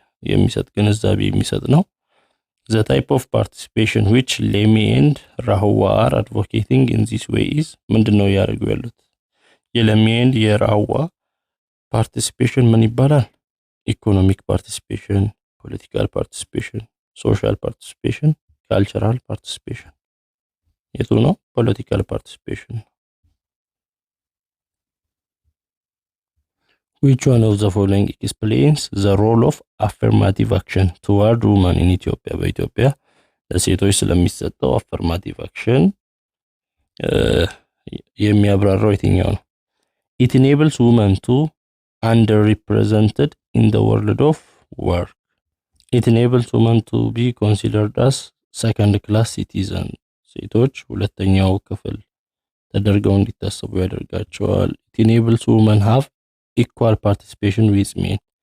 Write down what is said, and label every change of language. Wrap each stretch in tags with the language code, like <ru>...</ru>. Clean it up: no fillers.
<am>የሚሰጥ ግንዛቤ የሚሰጥ ነው</am> <en>the type of participation which Lemi and Rahwa are advocating in this way is</en> <am>ምንድነው ያደርጉ ያሉት የለሚን የራዋ ፓርቲሲፔሽን ምን ይባላል? ኢኮኖሚክ ፓርቲሲፔሽን፣ ፖለቲካል ፓርቲሲፔሽን፣ ሶሻል ፓርቲሲፔሽን፣ ካልቸራል ፓርቲሲፔሽን። የቱ ነው?</am> <en>ፖለቲካል ፓርቲሲፔሽን። Which one of the following explains the role of affirmative action toward women in Ethiopia?</en> <am>በኢትዮጵያ ለሴቶች ስለሚሰጠው affirmative action የሚያብራራው የትኛው ነው?</am> <en>It enables women to underrepresented in the world of work. It enables women to be considered as second class citizen.</en> <am>ሴቶች ሁለተኛው ክፍል ተደርገው እንዲታሰቡ ያደርጋቸዋል።</am> <en>It enables women have equal participation with men.</en>